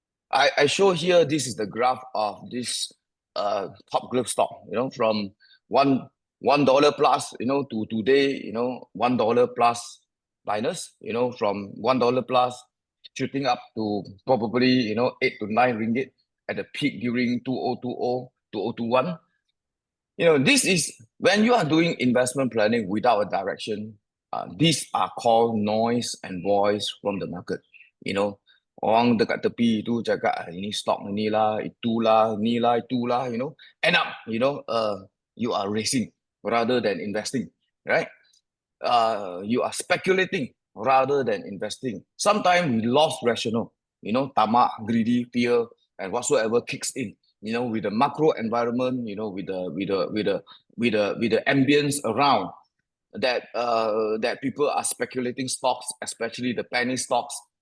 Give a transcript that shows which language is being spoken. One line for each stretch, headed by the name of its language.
English: I show here, this is the graph of this top growth stock, from $1 plus, to today, $1 plus minus, from $1 plus shooting up to probably, 8 to 9 ringgit at the peak during 2020, 2021. This is when you are doing investment planning without a direction, These are called noise and voice from the market. You know,
Malay: orang dekat tepi itu cakap ini stock ni lah, itulah, ni lah, itulah.
English: End up you are racing rather than investing, right? You are speculating rather than investing. Sometimes we lost rational. Tamak, greedy, fear, and whatsoever kicks in. With the macro environment, with the ambience around, that people are speculating stocks, especially the penny stocks.